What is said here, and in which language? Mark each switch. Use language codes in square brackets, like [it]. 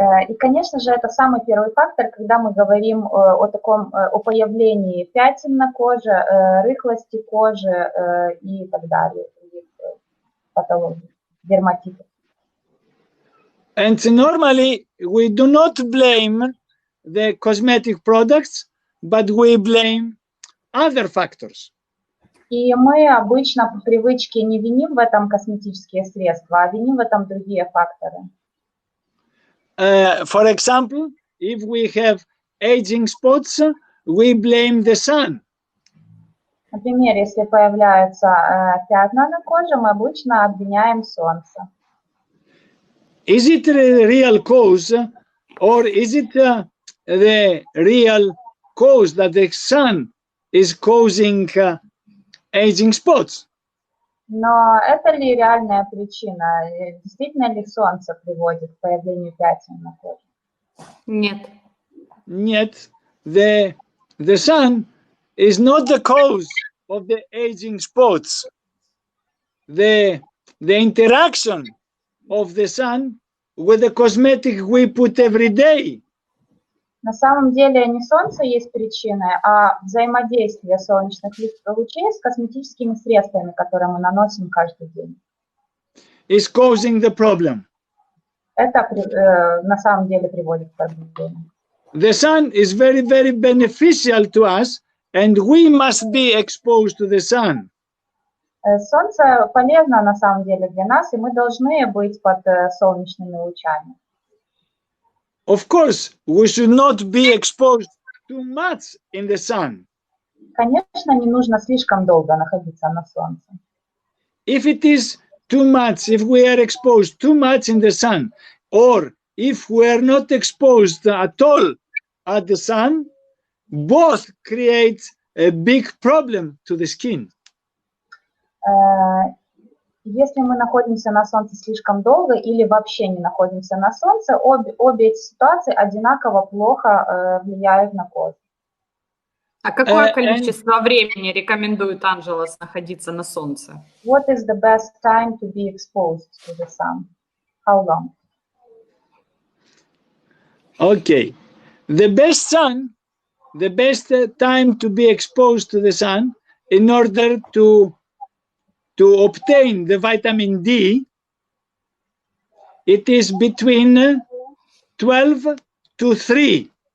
[ru] И, конечно же, это самый первый фактор, когда мы говорим о появлении пятен на коже, рыхлости кожи и так далее, патологии, дерматита. [en] And normally we do not blame the cosmetic products, but we blame other factors. [ru] И мы обычно по привычке не виним в этом косметические средства, а виним в этом другие факторы. [en] For example, if we have aging spots, we blame the sun. [ru] Например, если появляются пятна на коже, мы обычно обвиняем солнце. [en] Is it a real cause, or is it the real cause that the sun is causing aging spots? [ru] Но это ли реальная причина? Действительно ли солнце приводит к появлению пятен на коже? Нет. Нет. [en] The sun is not the cause of the aging spots. The interaction of the sun with the cosmetic we put every day. [ru] На самом деле не солнце есть причиной, а взаимодействие солнечных лучей с косметическими средствами, которые мы наносим каждый день. [en] Is causing the problem. [ru] Это на самом деле приводит к проблемам. [en] The sun is very, very beneficial to us, and we must be exposed to the sun. [ru] Солнце полезно на самом деле для нас, и мы должны быть под солнечными лучами. [en] Of course, we should not be exposed too much in the sun. [ru] Конечно, не нужно слишком долго находиться на солнце. [en] If it is too much, if we are exposed too much in the sun, or if we are not exposed at all at the sun, both create a big problem to the skin. [ru] Если мы находимся на солнце слишком долго или вообще не находимся на солнце, обе эти ситуации одинаково плохо влияют на кожу. А какое количество времени рекомендует Ангелос находиться на солнце? [en] What is the best time to be exposed to the sun? How long? Okay, the best time to be exposed to the sun in order to obtain the vitamin D, it is between 12 to 3.